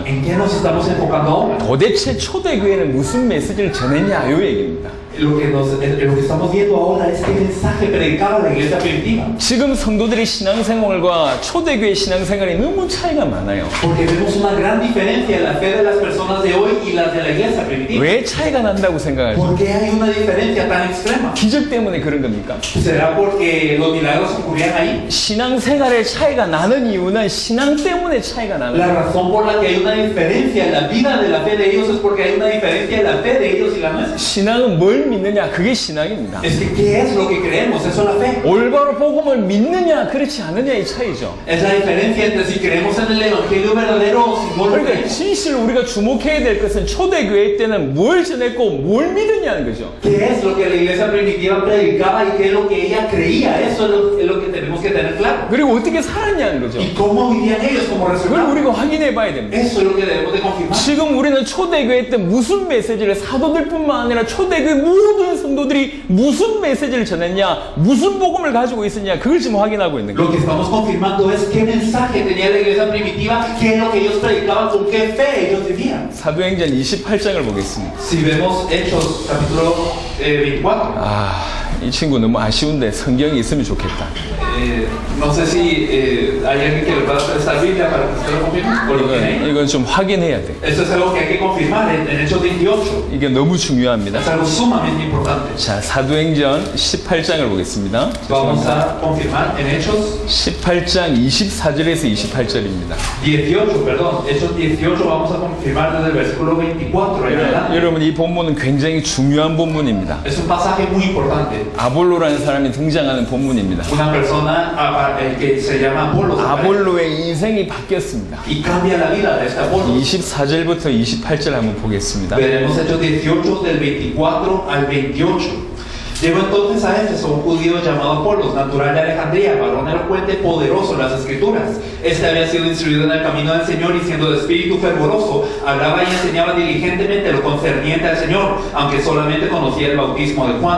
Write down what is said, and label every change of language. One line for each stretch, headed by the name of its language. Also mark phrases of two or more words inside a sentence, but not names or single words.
Spanish: ¿En qué nos estamos enfocando ahora?
Korean: 도대체 초대교회는 무슨 메시지를 전했냐 요 얘기입니다.
Spanish: Lo que estamos viendo ahora es qué mensaje predicaba la iglesia primitiva.
Korean: 지금 성도들의 신앙생활과 초대교회 신앙생활이 너무 차이가 많아요.
Spanish: Porque vemos una gran diferencia en la fe de las personas de hoy y las de la iglesia primitiva.
Korean: 왜 차이가 난다고 생각하죠?
Spanish: ¿Por qué hay una diferencia tan extrema?
Korean: 기적 때문에 그런 겁니까?
Spanish: ¿Será porque los milagros ocurrían ahí?
Korean: 신앙생활의 차이가 나는 이유는 신앙 때문에 차이가 나는
Spanish: La
Korean: 거예요.
Spanish: razón por la que hay una diferencia en la vida de la fe de ellos es porque hay una diferencia en la fe de ellos y la nuestra.
Korean: 신앙은 뭘 믿느냐? 그게 신앙입니다.
Spanish: Es que ¿qué es lo que creemos? Eso es la fe.
Korean: 올바로 복음을 믿느냐, 그렇지 않느냐의 차이죠.
Spanish: Es la diferencia entre si creemos en el evangelio verdadero o si no lo
Korean: 그러니까
Spanish: creemos.
Korean: 진실 우리가 주목해야 될 것은 초대교회 때는 뭘 전했고 뭘 믿느냐는 거죠.
Spanish: ¿Qué es lo que la iglesia primitiva predicaba y qué es lo que ella creía? Eso es lo que tenemos que tener claro.
Korean: 그리고 어떻게 살았냐는 거죠.
Spanish: ¿Y cómo vivían ellos como
Korean: 그걸
Spanish: resultado?
Korean: 우리가 확인해 봐야 됩니다.
Spanish: Eso es lo que debemos de confirmar.
Korean: 지금 우리는 초대교회 때 무슨 메시지를 사도들뿐만 아니라 초대교회 모든 성도들이 무슨 메시지를 전했냐, 무슨 복음을 가지고 있었냐, 그걸 지금 확인하고 있는
Spanish: Lo
Korean: 거예요.
Spanish: que estamos confirmando es qué mensaje tenía la iglesia primitiva, qué es lo que ellos predicaban, con qué fe ellos vivían.
Korean: 사도행전 28장을 보겠습니다.
Spanish: Si vemos Hechos capítulo 24,
Korean: 이 친구 너무 아쉬운데 성경이 있으면 좋겠다.
Spanish: no sé si hay alguien que le pueda prestar Biblia para que usted lo confirme o lo tiene ahí.
Korean: 이건 좀 확인해야 돼.
Spanish: Esto es algo que hay que confirmar en Hechos 28.
Korean: 이게 너무 중요합니다.
Spanish: Es algo sumamente importante.
Korean: 자, 사도행전 18장을 보겠습니다.
Spanish: Vamos a confirmar en Hechos
Korean: 18장 24절에서 28절입니다.
Spanish: 18, perdón. Hechos 18 vamos a confirmar desde el versículo 24 en adelante.
Korean: 여러분 이 본문은 굉장히 중요한 본문입니다.
Spanish: Es un pasaje muy importante.
Korean: 아볼로라는 사람이 등장하는 본문입니다.
Spanish: Una persona que se llama Apolo
Korean: 아볼로의 인생이 바뀌었습니다.
Spanish: y cambia la vida de este Apolo.
Korean: 24절부터 28절 한번 보겠습니다.
Spanish: Veremos Hechos 18 del 24 al 28. Llegó entonces a Éfeso un judío llamado Apolos, natural de Alejandría, varón elocuente, poderoso en las escrituras. Este había sido instruido en el camino del Señor y siendo de espíritu fervoroso, hablaba y enseñaba diligentemente lo concerniente al Señor, aunque solamente conocía el bautismo de Juan.